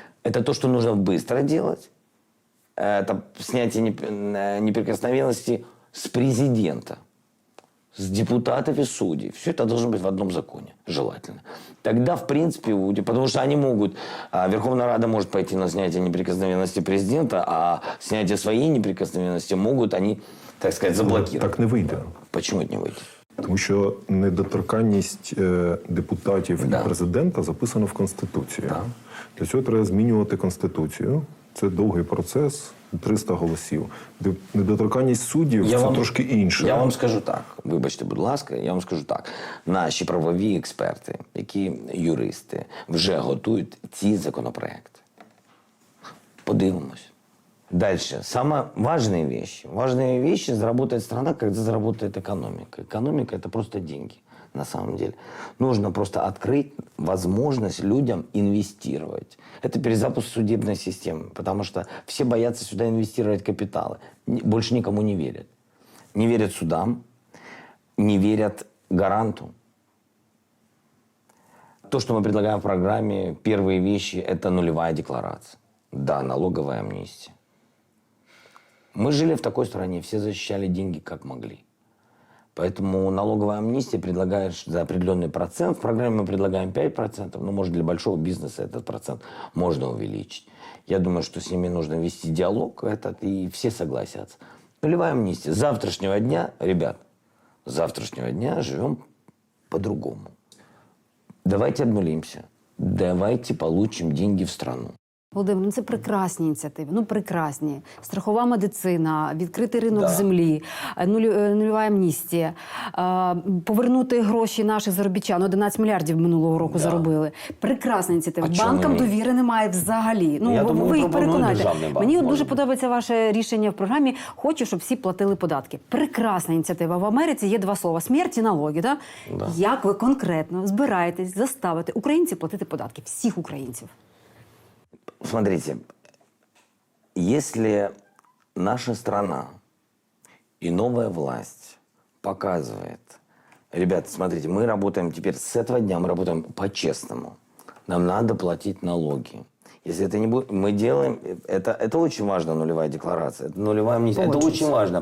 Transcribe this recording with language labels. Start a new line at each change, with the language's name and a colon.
Russian: Это то, что нужно быстро делать. Это снятие неприкосновенности с президента, с депутатов и судей. Все это должно быть в одном законе, желательно. Тогда, в принципе, потому что они могут, Верховная Рада может пойти на снятие неприкосновенности президента, а снятие своей неприкосновенности могут они, так сказать, заблокировать.
Ukrainian: Так не вийде.
Russian: Почему это не выйдет?
Ukrainian: Тому що недоторканність депутатів
Russian: Да.
Ukrainian: і президента записано в Конституції.
Russian: Да.
Ukrainian: Для цього треба змінювати Конституцію. Це довгий процес, 300 голосів. Недоторканність суддів – це трошки інше. Я вам скажу так, вибачте, будь ласка, я вам скажу так. Наші правові експерти, які юристи, вже готують ці законопроекти. Подивимось.
Russian: Дальше. Самые важные вещи. Важные вещи заработает страна, когда заработает экономика. Экономика – это просто деньги, на самом деле. Нужно просто открыть возможность людям инвестировать. Это перезапуск судебной системы, потому что все боятся сюда инвестировать капиталы. Больше никому не верят. Не верят судам, не верят гаранту. То, что мы предлагаем в программе, первые вещи – это нулевая декларация. Да, налоговая амнистия. Мы жили в такой стране, все защищали деньги как могли. Поэтому налоговая амнистия предлагает за определенный процент. В программе мы предлагаем 5%, но, может, для большого бизнеса этот процент можно увеличить. Я думаю, что с ними нужно вести диалог этот, и все согласятся. Нулевая амнистия. С завтрашнего дня, ребят, с завтрашнего дня живем по-другому. Давайте обнулимся. Давайте получим деньги в страну.
Ukrainian: Володимир, ну це прекрасні ініціативи, ну прекрасні. Страхова медицина, відкритий ринок землі, нульова амністія, повернути гроші наших заробітчан, 11 мільярдів минулого року заробили. Прекрасна ініціатива. Банкам довіри немає взагалі. Ну, ви їх переконайте. Мені дуже подобається ваше рішення в програмі «Хочу, щоб всі платили податки». Прекрасна ініціатива. В Америці є 2 слова – смерть і налоги.
Russian: Да? Да.
Ukrainian: Як ви конкретно збираєтесь заставити українців платити податки? Всіх українців.
Russian: Смотрите, если наша страна и новая власть показывает Ребята, смотрите, мы работаем теперь с этого дня, мы работаем по-честному. Нам надо платить налоги. Если это не будет, мы делаем, это очень важно, нулевая декларация, это нулевая амнистия, это очень важно.